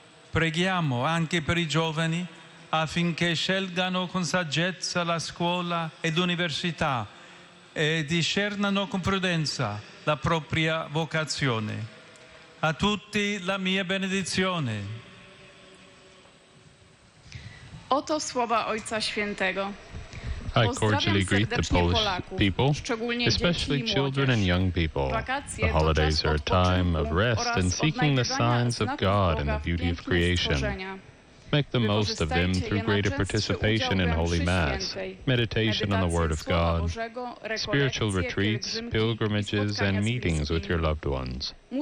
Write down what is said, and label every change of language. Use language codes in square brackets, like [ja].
[it] Preghiamo anche per i giovani affinché scelgano con saggezza la scuola ed università e discernano con prudenza la propria vocazione. A tutti la mia benedizione. [pl] Oto słowa Ojca Świętego. [en] I cordially greet the Polish people, especially children and young people. The holidays are a time of rest and seeking the signs of God and the beauty of creation. Make the most of them through greater participation in Holy Mass, meditation on the Word of God, spiritual retreats, pilgrimages, and meetings with your loved ones.